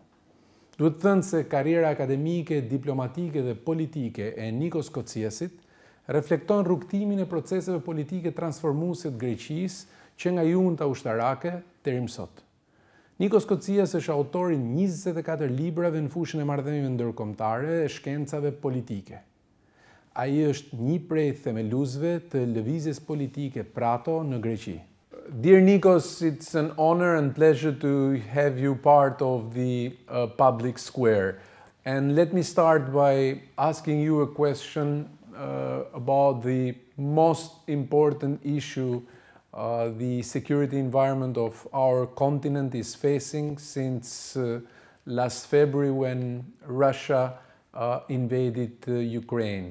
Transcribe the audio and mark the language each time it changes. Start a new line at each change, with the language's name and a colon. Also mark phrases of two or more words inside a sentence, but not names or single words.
Albanian: Duhet thënë se karriera akademike, diplomatike dhe politike e Nikos Kotziasit reflekton rrugtimin e proceseve politike transformuese të Greqisë që nga junta ushtarake deri më sot. Nikos Kotzias është autori 24 librave në fushën e marrëdhënieve ndërkombëtare e shkencave politike. Ai është një prej themeluesve të lëvizjes politike Prato në Greqi.
English: Dear Nikos, it's an honor and pleasure to have you part of the Public Square. And let me start by asking you a question about the most important issue the security environment of our continent is facing since last February when Russia invaded Ukraine.